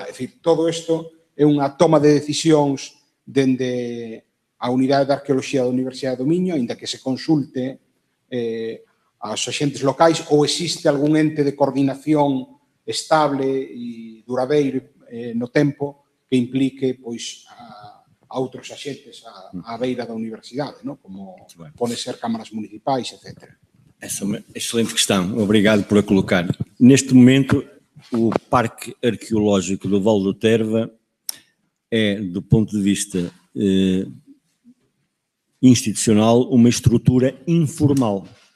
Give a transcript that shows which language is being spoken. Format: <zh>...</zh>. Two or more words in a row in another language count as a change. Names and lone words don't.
<gl>É dicir, todo isto é unha toma de decisións dende a Unidade de Arqueoloxía da Universidade do Miño, aínda que se consulte aos agentes locais, ou existe algún ente de coordinación estable e duradeiro no tempo que implique pois a outros agentes á beira da universidade, non? Como pode ser cámaras municipais, etc.</gl> <pt>Essa é uma excelente questão, obrigado por a colocar. Neste momento, o Parque Arqueológico do Val do Terva é, do ponto de vista institucional, uma estrutura informal.</pt>